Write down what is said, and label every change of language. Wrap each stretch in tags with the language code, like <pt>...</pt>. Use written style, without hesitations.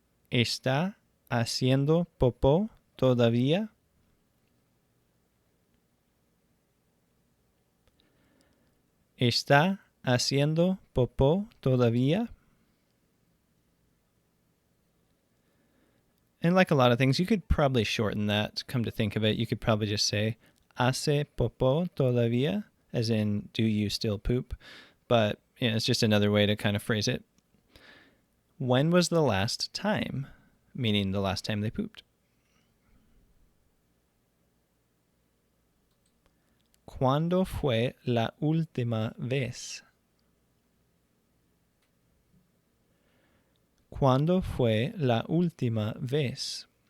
<es>¿Está haciendo popó todavía? ¿Está haciendo popó todavía?</es> <en>And like a lot of things, you could probably shorten that. Come to think of it, you could probably just say</en> <es>¿hace popó todavía?</es> <en>As in, do you still poop? But it's just another way to kind of phrase it. When was the last time? Meaning the last time they pooped.</en> <es>¿Cuándo fue la última vez? ¿Cuándo fue la última vez?</es>